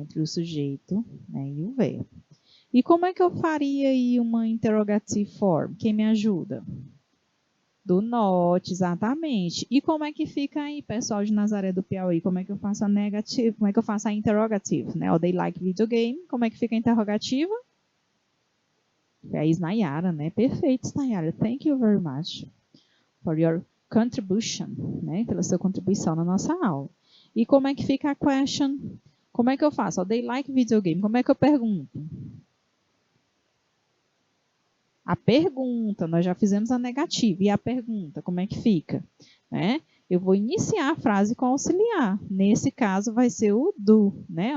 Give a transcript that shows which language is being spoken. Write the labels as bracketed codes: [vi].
[pt] Entre o sujeito, né, e o verbo. E como é que eu faria aí uma interrogative form? Quem me ajuda? Do not, exatamente. E como é que fica aí, pessoal de Nazaré do Piauí? Como é que eu faço a negative? Como é que eu faço a interrogative, né? O [en] they like video game. [pt] Como é que fica a interrogativa? É a Isnayara, né? Perfeito, Isnayara. [en] Thank you very much for your contribution, né? [pt] Pela sua contribuição na nossa aula. E como é que fica a question? Como é que eu faço? O [en] they like video game. [pt] Como é que eu pergunto? A pergunta, nós já fizemos a negativa. E a pergunta, como é que fica? Né? Eu vou iniciar a frase com auxiliar. Nesse caso, vai ser o do, né?